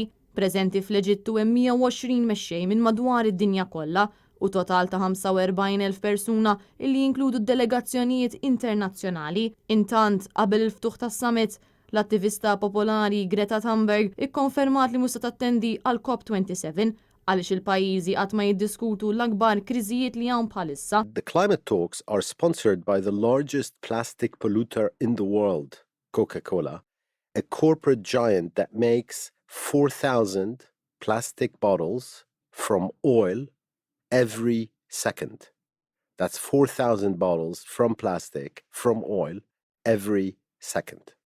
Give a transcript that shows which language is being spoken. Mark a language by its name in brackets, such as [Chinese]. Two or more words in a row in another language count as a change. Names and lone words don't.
[Maltese] Preżenti fl-Eġittu hemm 120 mexxej minn madwar id-dinja kollha u total ta' 45,000 persuna illi jinkludu delegazzjonijiet internazzjonali. Intant, qabel il-ftuħ tas-summit, l-attivista popolari Greta Thunberg ikkonfermat li mhux se tattendi għal COP27 għaliex il-pajjiżi qatt ma jiddiskutu l-akbar kriżijiet li hawn bħalissa. [English] The climate talks are sponsored by the largest plastic polluter in the world, Coca-Cola, a corporate giant that makes 4,000 plastic bottles from oil every second. That's 4,000 bottles from plastic, from oil, every second.